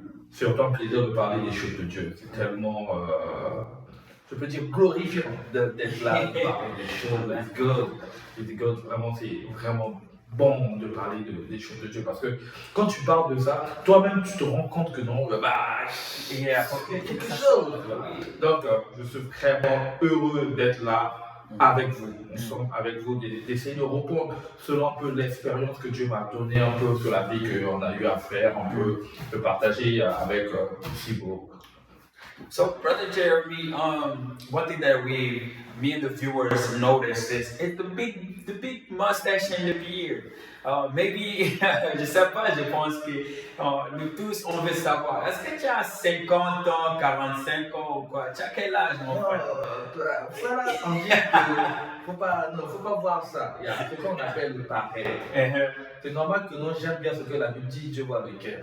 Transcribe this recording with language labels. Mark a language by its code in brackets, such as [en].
[fr] C'est autant un plaisir de parler des choses de Dieu, c'est tellement je peux dire glorifiant d'être là, de parler des choses, [en] it's good, [fr] vraiment c'est vraiment bon de parler des choses de Dieu parce que quand tu parles de ça, toi-même tu te rends compte que non, il y a quelque chose. Donc je suis vraiment heureux d'être là avec vous, ensemble avec vous, d'essayer de répondre selon un peu l'expérience que Dieu m'a donnée, un peu sur la vie qu'on a eu à faire, un peu de partager avec Thibaut. [en] So, Brother Jeremy, one thing that me and the viewers noticed is the big mustache and the beard. [fr] Maybe, je sais pas, je pense que nous tous, on veut savoir, est-ce que tu as 50 ans, 45 ans ou quoi? Tu as quel âge, mon frère? Voilà, on dit que faut pas voir ça. Il y a ce qu'on appelle le parfait. C'est normal que non, j'aime bien ce que la Bible dit, Dieu voit le cœur.